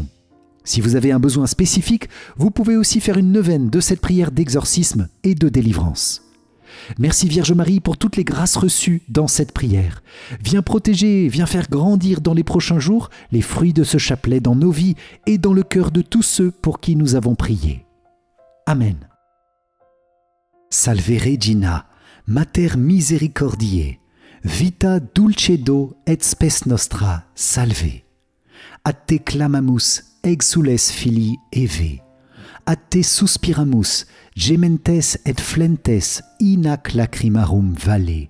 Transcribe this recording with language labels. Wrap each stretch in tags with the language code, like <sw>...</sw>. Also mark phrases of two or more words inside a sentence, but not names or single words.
<fr>Si vous avez un besoin spécifique, vous pouvez aussi faire une neuvaine de cette prière d'exorcisme et de délivrance. Merci Vierge Marie pour toutes les grâces reçues dans cette prière. Viens protéger, viens faire grandir dans les prochains jours les fruits de ce chapelet dans nos vies et dans le cœur de tous ceux pour qui nous avons prié. Amen.</fr> <la>Salve Regina, Mater misericordiae, vita dulcedo et spes nostra, salve. A te clamamus, exules filii Eve. A te suspiramus, gementes et flentes in ac lacrimarum valle.</la>